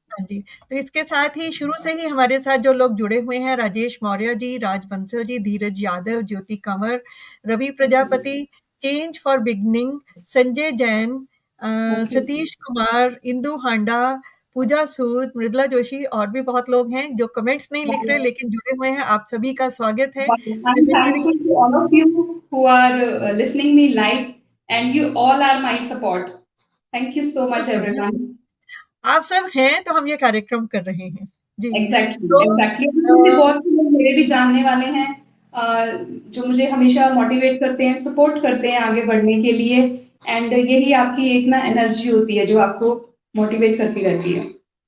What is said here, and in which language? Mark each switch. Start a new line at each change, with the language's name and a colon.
Hindi: हाँ जी, तो इसके साथ ही शुरू से ही हमारे साथ जो लोग जुड़े हुए हैं, राजेश मौर्य जी, राज बंसल जी, धीरज यादव, ज्योति Kanwar, Ravi Prajapati, change for beginning, Sanjay Jain,
English: Okay.
Hindi: Satish Kumar, Indu हांडा, पूजा सूद, मृदुला जोशी और भी बहुत लोग हैं जो कमेंट्स नहीं लिख रहे लेकिन जुड़े हुए हैं। आप सभी का स्वागत है
English: I'm women TV thankful to all of you who are listening me live, and you all are my support. Thank you so much,
Hindi: बिल्कुल, बिल्कुल।
English: everyone.
Hindi: आप सब हैं तो हम ये कार्यक्रम कर रहे हैं। जी,
English: exactly,
Hindi: तो एग्ज़ैक्टली। मुझे अ, बहुत से लोग मेरे भी जानने वाले हैं, अ, जो मुझे हमेशा मोटिवेट करते हैं, सपोर्ट करते हैं आगे बढ़ने के लिए। एंड यही आपकी एक ना एनर्जी होती है जो आपको मोटिवेट करती रहती है।